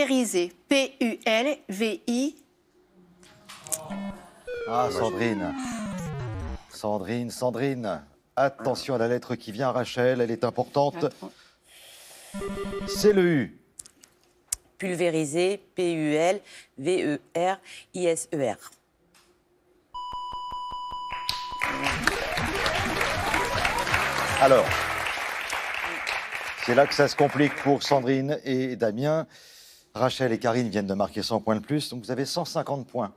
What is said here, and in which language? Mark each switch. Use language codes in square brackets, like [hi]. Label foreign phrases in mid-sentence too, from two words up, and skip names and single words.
[fr] pulvérisé. P-U-L-V-I. Ah, Sandrine. Sandrine. Attention à la lettre qui vient, Rachel, elle est importante. C'est le U. Pulvérisé, P-U-L-V-E-R-I-S-E-R. Alors, c'est là que ça se complique pour Sandrine et Damien. Rachel et Karine viennent de marquer 100 points de plus, donc vous avez 150 points.